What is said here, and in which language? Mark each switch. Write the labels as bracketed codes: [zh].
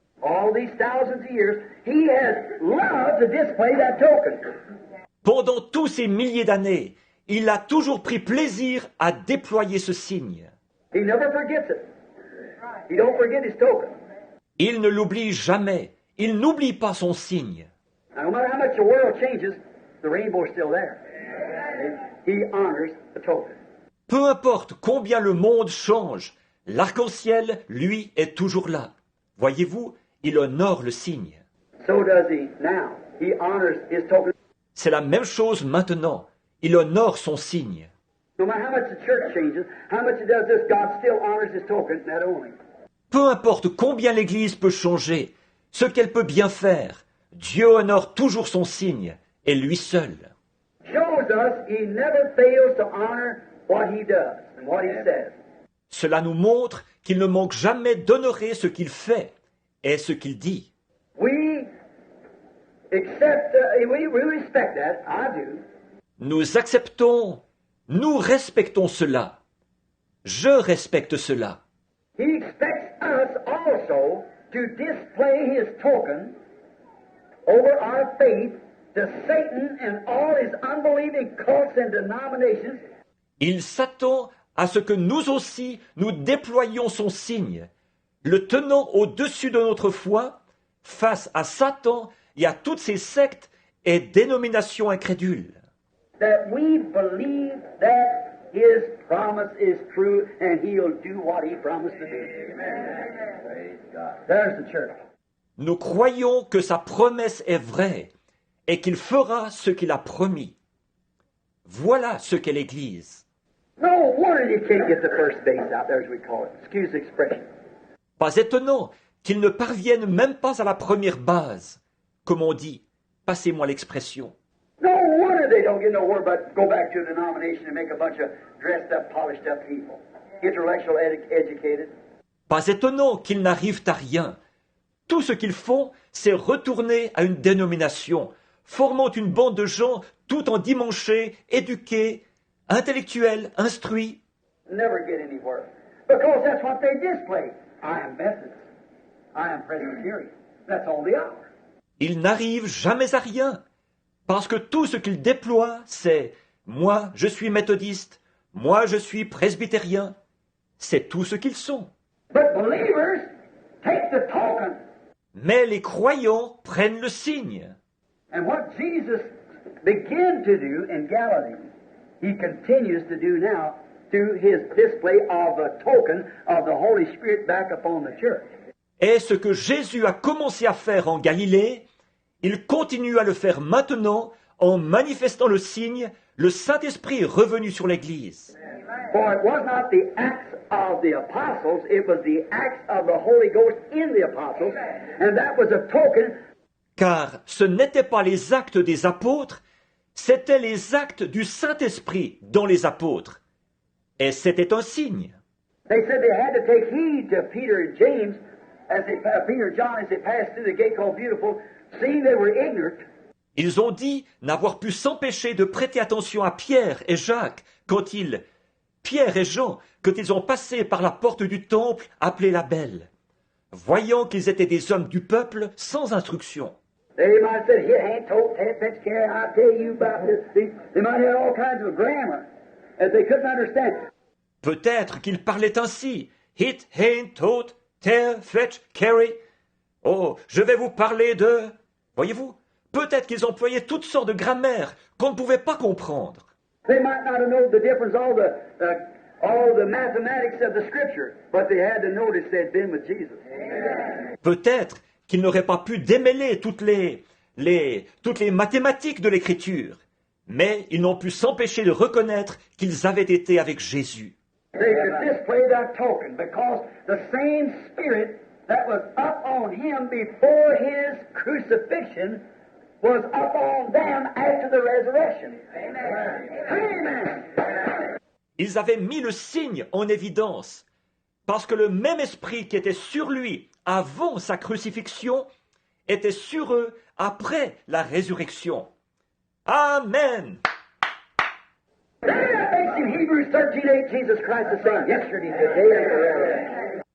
[en] All these thousands of years, he has loved to display that token. [fr] Pendant tous ces milliers d'années, il a toujours pris plaisir à déployer ce signe. [en] He never forgets it. He don't forget his token. [fr] Il ne l'oublie jamais. Il n'oublie pas son signe. [en] Now, no matter how much the world changes, the rainbow is still there. He honors the token. [fr] Peu importe combien le monde change, l'arc-en-ciel, lui, est toujours là. Voyez-vous, il honore le signe. [en] So does he now. He honors his token. [fr] C'est la même chose maintenant. Il honore son signe. [en] No matter how much the church changes, how much it does this, God still honors his token, that only. [fr] Peu importe combien l'Église peut changer, ce qu'elle peut bien faire, Dieu honore toujours son signe, et lui seul. [en] Shows us he never fails to honor what he does and what he says. [fr] Cela nous montre qu'il ne manque jamais d'honorer ce qu'il fait et ce qu'il dit. [en] We accept, we respect that, I do. [fr] Nous acceptons, nous respectons cela. Je respecte cela. [en] He expects us also to display his token over our faith to Satan and all his unbelieving cults and denominations. [fr] Il s'attend à ce que nous aussi nous déployions son signe, le tenant au-dessus de notre foi face à Satan et à toutes ces sectes et dénominations incrédules. [en] That we believe that his promise is true and he'll do what he promised to do. Praise God. There's the church. [fr] Nous croyons que sa promesse est vraie et qu'il fera ce qu'il a promis. Voilà ce qu'est l'Église. [en] No wonder you can't get the first base out there, as we call it. Excuse the expression. [fr] Pas étonnant qu'ils ne parviennent même pas à la première base. Comme on dit, passez-moi l'expression. [en] No wonder they don't get nowhere but go back to a denomination and make a bunch of dressed up, polished up people. Intellectual, educated. [fr] Pas étonnant qu'ils n'arrivent à rien. Tout ce qu'ils font, c'est retourner à une dénomination, formant une bande de gens tout endimanchés, éduqués, intellectuels, instruits. [en] Never get anywhere. Because that's what they display. I am Methodist. I am Presbyterian. That's all they are. [fr] Ils n'arrivent jamais à rien. Parce que tout ce qu'ils déploient, c'est « moi, je suis méthodiste, moi, je suis presbytérien ». C'est tout ce qu'ils sont. [en] But believers take the token. [fr] Mais les croyants prennent le signe. [en] And what Jesus began to do in Galilee, he continues to do now through his display of the token of the Holy Spirit back upon the church. [fr] Et ce que Jésus a commencé à faire en Galilée, il continue à le faire maintenant en manifestant le signe, le Saint-Esprit est revenu sur l'Église. [en] For it was not the acts of the apostles, it was the acts of the Holy Ghost in the apostles, and that was a token. [fr] Car ce n'étaient pas les actes des apôtres, c'étaient les actes du Saint-Esprit dans les apôtres. Et c'était un signe. [en] They said they had to take heed to Peter and James, Peter and John, as they passed through the gate called Beautiful, seeing they were ignorant. [fr] Ils ont dit n'avoir pu s'empêcher de prêter attention à Pierre et Jacques Pierre et Jean, quand ils ont passé par la porte du temple appelée la Belle, voyant qu'ils étaient des hommes du peuple sans instruction. [en] They might have said, hit, hand, tote, head, fetch, carry, I'll tell you about this. They might have all kinds of grammar that they couldn't understand. [fr] Peut-être qu'ils parlaient ainsi, [en] hit, hand, tote, tear, fetch, carry. [fr] Oh, je vais vous parler de... Voyez-vous, peut-être qu'ils employaient toutes sortes de grammaire qu'on ne pouvait pas comprendre. [en] They might not have known the difference, all the mathematics of the Scripture, but they had to notice they'd been with Jesus. [fr] Peut-être qu'ils n'auraient pas pu démêler toutes les mathématiques de l'Écriture, mais ils n'ont pu s'empêcher de reconnaître qu'ils avaient été avec Jésus. [en] They could display that token because the same Spirit that was up on him before his crucifixion was up on them after the resurrection. Amen. [fr] Ils avaient mis le signe en évidence, parce que le même esprit qui était sur lui avant sa crucifixion était sur eux après la résurrection. Amen. [en] That makes in Hebrews 13:8 Jesus Christ the same yesterday, today, and forever.